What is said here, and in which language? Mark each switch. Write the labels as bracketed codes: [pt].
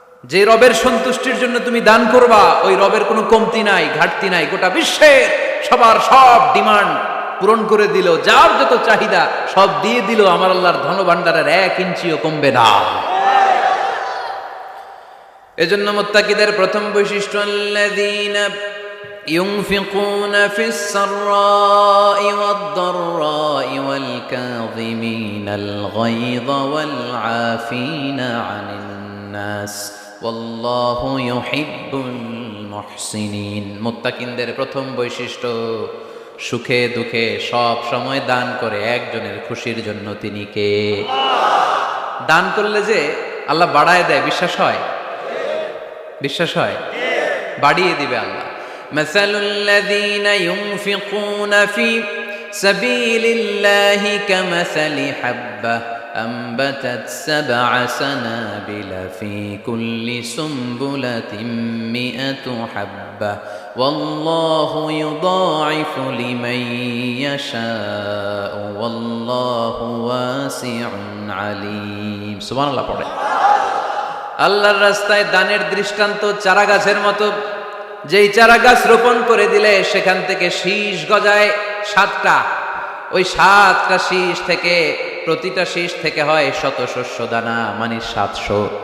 [bn] যে রবের সন্তুষ্টির জন্য তুমি দান করবা, ওই রবের কোনো কমতি নাই, ঘাটতি নাই। গোটা বিশ্বের সবার সব ডিমান্ড পূরণ করে দিল, যার যত চাহিদা সব দিয়ে দিল, আমার আল্লাহর ধনভাণ্ডারের 1 ইঞ্চিও কমবে না। এজন্য মুত্তাকিদের প্রথম বৈশিষ্ট্য, [ar] আল্লাযীনা ينفقون في السراء والضراء والكاظمين الغيظ والعافين عن الناس والله يحب المحسنين। [bn] মুত্তাকিনদের প্রথম বৈশিষ্ট্য, সুখে দুঃখে সব সময় দান করে একজনের খুশির জন্য। তিনি কে? দান করলে যে আল্লাহ বাড়ায় দেয়, বিশ্বাস হয়? বিশ্বাস হয়? বাড়িয়ে দিবে আল্লাহ। [ar] مثل الذين ينفقون في سبيل الله كمثل حبة أنبتت 7 سنابل في كل سنبلة 100 حبة والله يضاعف لمن يشاء والله واسع عليم। [bn] সুবহানাল্লাহ পড়ে। আল্লাহর রাস্তায় দানের দৃষ্টান্ত চারা গাছের মতো। যেই চারা গাছ রোপণ করে দিলে সেখান থেকে শীষ গজায় 7টা, ওই 7টা শীষ থেকে প্রতিটা শীষ থেকে হয় শত শস্য দানা, মানে 700।